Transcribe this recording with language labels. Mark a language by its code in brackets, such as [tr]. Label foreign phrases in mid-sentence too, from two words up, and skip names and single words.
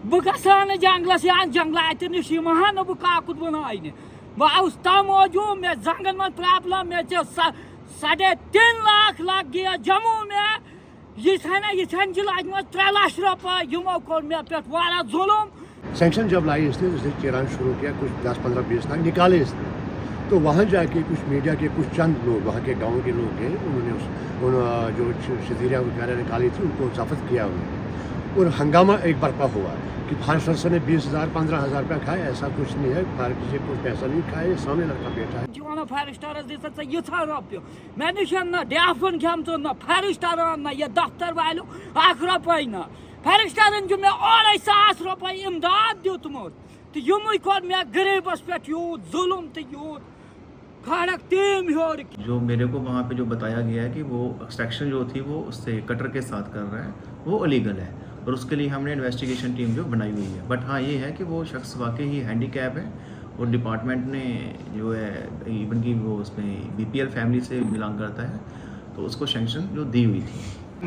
[ks] بہ گژھا نہٕ جنگلس یا جنگلاتہِ نِش یِمہٕ ہا نہٕ بہٕ کاکُد بناونہِ بہٕ آوُس تَمہِ موٗجوٗب مےٚ زنٛگن منٛز پرٛابلم مےٚ چھِ 3.5 [ur] لاکھ لگ گیا جموں میں [ks] یِتھٮ۪ن چھِ لجمژٕ 3 لچھ رۄپیہِ یِمو کوٚر مےٚ پٮ۪ٹھ واریاہ ظُلم. [ur] سینکشن جب لائی اس نے چلانا شروع کیا کچھ 10-15-20 لاکھ نکالے اس نے تو وہاں جا کے کچھ میڈیا کے کچھ چند لوگ وہاں کے گاؤں کے لوگ ہیں انہوں نے جو شزیرہ وغیرہ نکالی تھی ان کو ضبط کیا انہوں نے اور ہنگامہ ایک برپا ہوا کہ [en] forest officer [ur] نے 20,000-15,000 روپیہ کھائے. ایسا کچھ نہیں ہے, فارسٹ سے کچھ پیسہ نہیں کھائے, سامنے لڑکا بیٹھا ہے. [ks] جوانا فارسٹرس دِژ ژےٚ یِژھا رۄپیہِ مےٚ نِش نہ ڈیفن کھٮ۪مژٕ نہ فارسٹرن نہ یہِ دفتر والیو 1 رۄپیہِ نہ فارسٹرن چھُ مےٚ 2,500 رۄپیہِ اِمداد دیُتمُت تہٕ یِمٕے کوٚر مےٚ غریٖبس پٮ۪ٹھ یوٗت ظُلم تہٕ یوٗت کھڑک تیٖم ہیوٚر. [ur] جو میرے کو وہاں پہ جو بتایا گیا ہے کہ وہ ایکسٹریکشن جو تھی وہ اس سے کٹر کے ساتھ کر رہا ہے وہ الیگل ہے اور اس کے لیے ہم نے [en] investigation team [ur] جو بنائی ہوئی ہے. بٹ ہاں یہ ہے کہ وہ شخص واقعی ہی ہینڈی کیپ ہے اور ڈپارٹمنٹ نے جو ہے ایون کہ وہ اس میں [en] BPL family [ur] سے بلانگ کرتا ہے تو اس کو سینکشن جو دی ہوئی تھی